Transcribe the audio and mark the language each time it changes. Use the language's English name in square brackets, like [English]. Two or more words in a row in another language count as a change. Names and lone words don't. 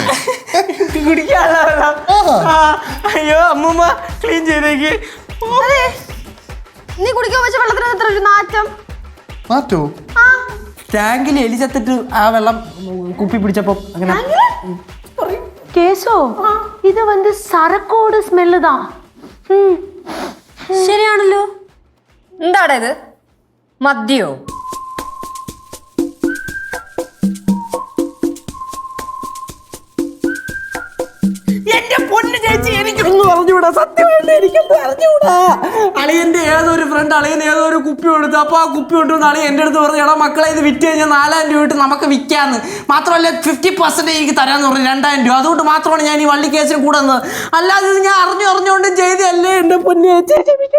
[Malayalam] കുടിക്കാനുള്ള വെള്ളം അയ്യോ അമ്മൂമ്മ ക്ലീൻ ചെയ്തേക്ക് നീ കുടിക്കാൻ വെച്ച വെള്ളത്തിന് എത്ര ഒരു നാറ്റം മാറ്റോ ടാങ്കിൽ എലി ചത്തിട്ട് ആ വെള്ളം കുപ്പി പിടിച്ചപ്പോ അങ്ങനെ [Tamil] கேசோ இது வந்து சரக்கோட ஸ்மெல்லு தான் [Malayalam] ശരിയാണല്ലോ എന്താടാ ഇത് മദ്യോ എന്റെ പൊന്ന് ചേച്ചി എനിക്കൊന്നും അറിഞ്ഞൂടാ സത്യമായിട്ട് എനിക്കൊന്നും അറിഞ്ഞൂടാ അളിയന്റെ ഏതൊരു ഫ്രണ്ട് അളിയൻ ഏതോ ഒരു കുപ്പി കൊടുത്തു അപ്പൊ ആ കുപ്പി കൊണ്ടുവന്ന് അളിയൻ എന്റെ അടുത്ത് പറഞ്ഞു എടാ മക്കളെ ഇത് വിറ്റ് കഴിഞ്ഞാൽ 4000 രൂപ ഇട്ട് നമുക്ക് വിൽക്കാന്ന് മാത്രമല്ല 50% എനിക്ക് തരാന്ന് പറഞ്ഞു 2000 രൂപ അതുകൊണ്ട് മാത്രമാണ് ഞാൻ ഈ വള്ളി കേസിന് കൂടെ വന്നത് അല്ലാതെ ഇത് ഞാൻ അറിഞ്ഞുകൊണ്ടും ചെയ്തല്ലേ എന്റെ പൊന്ന് ചേച്ചി